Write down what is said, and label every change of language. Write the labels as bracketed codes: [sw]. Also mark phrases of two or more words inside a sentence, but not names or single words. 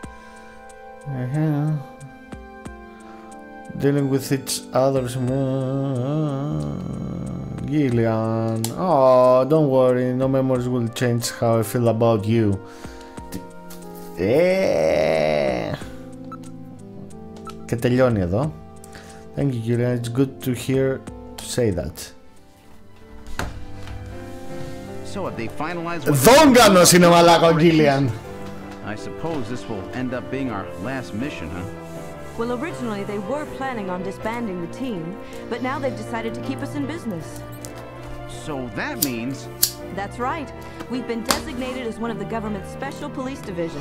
[en] Dealing with each other's... Gillian. Oh, don't worry, no memories will change how I feel about you. [el] Και τελειώνει εδώ. [en] Thank you, Gillian. It's good to hear to say that. So have they finalized? [el] Δόγκανος είναι μαλάκα ο Gillian. [en] I suppose this will end up being our last mission, huh? Well, originally they were planning on disbanding the team, but now they've decided to keep us in business. So that means... That's right. We've been designated as one of the government's special police divisions.